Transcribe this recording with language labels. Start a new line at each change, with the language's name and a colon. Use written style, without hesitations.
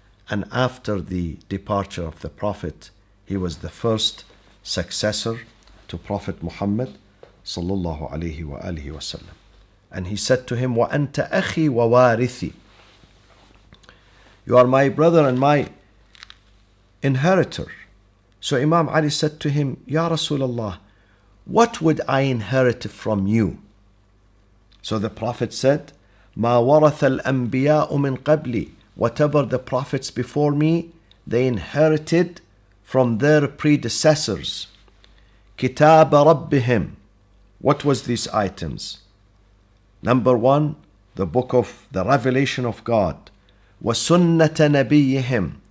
English: And after the departure of the Prophet, he was the first successor to Prophet Muhammad sallallahu alaihi wa alihi wasallam. And he said to him,
Arabic: وَأَنْتَ أَخِي وَوَارِثِي.
English: You are my brother and my inheritor. So Imam Ali said to him, "Ya Rasulullah, what would I inherit from you?" So the Prophet said,
Arabic: مَا وَرَثَ الْأَنْبِيَاءُ مِنْ قَبْلِي.
English: Whatever the prophets before me, they inherited from their predecessors.
Arabic: كِتَابَ رَبِّهِمْ.
English: What was these items? Number one, the book of the revelation of God.
Arabic: وَسُنَّةَ نَبِيِّهِمْ.